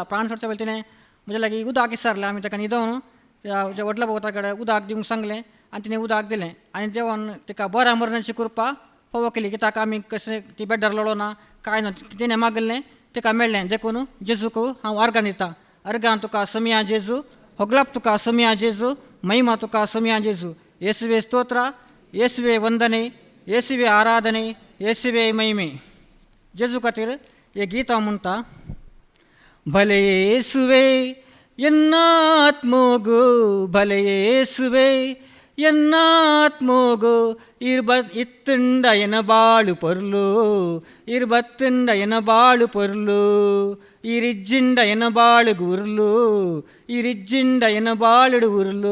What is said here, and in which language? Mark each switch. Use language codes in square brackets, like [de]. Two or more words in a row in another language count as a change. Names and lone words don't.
[kok] प्राण सोडच्या पयलीं तिणें म्हज्या लागीं उदक विचारलें. आमी ताका न्हिदोवन त्या व्हडल्या भोवता कडेन उदक दिवंक सांगलें आनी तिणें उदक दिलें. आनी देवान तिका बऱ्या मरणाची कृपा फावो केली. कित्याक आमी कशें ती बेड्डार लडोना कांय ना, तिणें मागलें तिका मेळ्ळें. देखून जेजूक हांव अर्गां दितां. अर्गां तुका समिया जेजू, होगलाप तुका समिया जेजू, महिमा तुका समिया जेजू. [kn] ಯೇಸುವೆ ಸ್ತೋತ್ರ, ಯೇಸುವೆ ವಂದನೆ, ಯೇಸುವೆ आराधನೆ, ಯೇಸುವೆ महिमे. [kok] जेजू खातीर हे गीत हांव म्हणटा. [tcy] भले ಯೇಸುವೆ ಎನ್ನ ಆತ್ಮೋಗು, ಭಲೆ ಯೇಸುವೆ ಎನ್ನ ಆತ್ಮೋಗು, ಇತ್ತುಂಡ ಎನ ಬಾಳು ಪೊರ್ಲು, ಇರ್ಬತ್ತುಂಡ ಎನ ಬಾಳು ಪೊರ್ಲು, ಇರಿಜ್ಜಿಂಡ ಎನ ಬಾಳು ಗುರ್ಲು, ಇರಿಜ್ಜಿಂಡ ಎನ ಬಾಳುಡು ಉರ್ಲು.